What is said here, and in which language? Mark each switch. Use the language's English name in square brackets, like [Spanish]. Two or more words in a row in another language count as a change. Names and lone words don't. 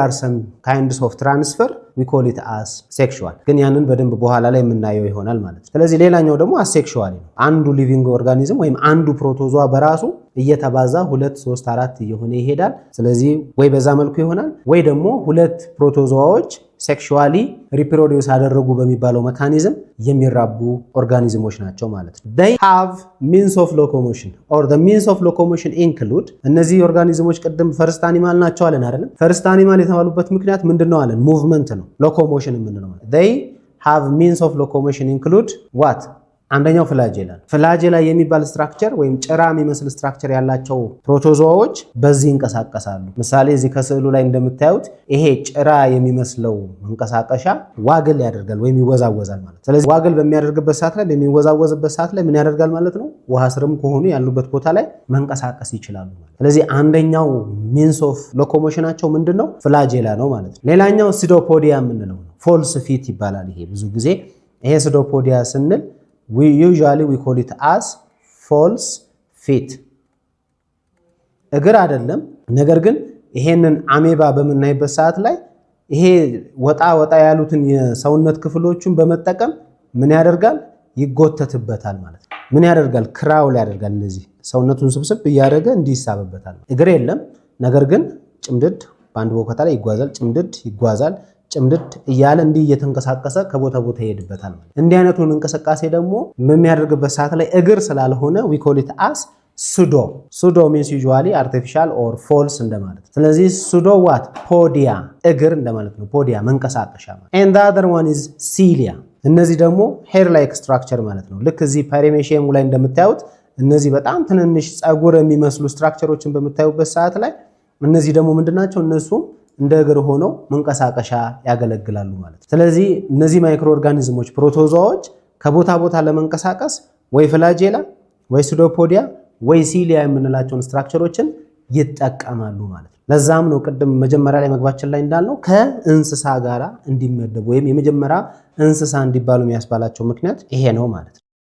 [English] are some kinds of transfer we call it as sexual፣ [Amharic] ግን ያንን በደንብ በኋላ ላይ የምናየው ይሆናል ማለት ነው። ስለዚህ ሌላኛው ደግሞ አሴክሹዋል ነው። አንዱ [English] living organism [Amharic] ወይም አንዱ ፕሮቶዟ በራሱ እየተባዛ 2 3 4 እየሆነ ይሄዳል። ስለዚህ ወይ በዛ መልኩ ይሆናል ወይ ደግሞ ሁለት ፕሮቶዟዎች [English] sexually reproduce [Amharic] አደረጉ በሚባለው ሜካኒዝም የሚራቡ ኦርጋኒዝሞች ናቸው ማለት ነው። [English] they have means of locomotion or the means of locomotion include [Amharic] እነዚህ ኦርጋኒዝሞች ቅድም ፈርስት አኒማል ናቸው አለን አይደለም? ፈርስት አኒማል የተባሉበት ምክንያት ምንድነው አለን? ሙቭመንት ነው። ሎኮሞሽን የምንለው ማለት [English] they have means of locomotion include what? [Amharic] አንደኛው ፍላጄላ ነው። ፍላጄላ የሚባል ስትራክቸር ወይም ጭራ የሚመስል ስትራክቸር ያላቸው ፕሮቶዞዎች በዚህ ይንቀሳቀሳሉ። ምሳሌ እዚህ ከስዕሉ ላይ እንደምታዩት ይሄ ጭራ የሚመስለው መንቀሳቀሻ ዋግል ያደርጋል ወይም ይወዛወዛል ማለት። ስለዚህ ዋግል በሚያደርግበት ሰዓት ላይ በሚወዛወዝበት ሰዓት ላይ ምን ያደርጋል ማለት ነው? ውሃ ስርም ከሆኑ ያሉበት ቦታ ላይ መንቀሳቀስ ይችላሉ ማለት። ስለዚህ አንደኛው [English] means of locomotionናቸው [Amharic] ምንድነው? ፍላጄላ ነው ማለት ነው። ሌላኛው ሲዶፖዲያ የምንለው ነው። [English] false feet [Amharic] ይባላል። ይሄ ብዙ ጊዜ ይሄ ሲዶፖዲያ ስንል [English] usually we call it as false feet [Amharic] እግር አይደለም። ነገር ግን ይሄንን አሜባ በምናይበት ሰዓት ላይ ይሄ ወጣ ያሉትን የሰውነት ክፍሎቹን በመጠቀም ምን ያደርጋል? ይጎተትበታል ማለት ነው። ምን ያደርጋል? ክራውል ያደርጋል። እነዚህ ሰውነቱን ስብስብ እያደረገ እንዲሳብበታል። እግር የለም፣ ነገር ግን ጭምድድ በአንድ ቦታ ላይ ይጓዛል። ጭምድድ ይጓዛል። ጭምድድ እያለ እንዲህ እየተንቀሳቀሰ ከቦታ ቦታ ይሄድበታል ማለት። እንዲህ አይነቱን እንቅስቃሴ ደግሞ በሚያደርግበት ሰዓት ላይ እግር ስላልሆነ [English] we call it as pseudo means usually artificial or false [Amharic] እንደማለት። ስለዚህ [English] pseudo what? [Amharic] ፖዲያ እግር እንደማለት ነው። ፖዲያ መንቀሳቀሻ ማለት። [English] and the other one is cilia [Amharic] እነዚህ ደግሞ [English] hair like structure [Amharic] ማለት ነው። ልክ እዚህ ፓሪሜሺየሙ ላይ እንደምታዩት እነዚህ በጣም ትንንሽ ፀጉር የሚመስሉ ስትራክቸሮችን በምታዩበት ሰዓት ላይ እነዚህ ደግሞ ምንድናቸው? እነሱ እንደ እግር ሆነው መንቀሳቀሻ ያገለግላሉ ማለት። ስለዚህ እነዚህ [English] micro organisms [Amharic] ፕሮቶዞዎች ከቦታ ቦታ ለመንቀሳቀስ ወይ ፍላጄላ ወይ ሲዶፖዲያ ወይ ሲሊያ የምንላቸውን ስትራክቸሮችን ይጠቀማሉ ማለት ነው። ለዛም ነው ቅድም መጀመሪያ ላይ መግባችን ላይ እንዳልነው ከእንስሳ ጋራ እንዲመደቡ ወይም የመጀመሪያ እንስሳ እንዲባሉ የሚያስባላቸው ምክንያት ይሄ ነው ማለት ነው።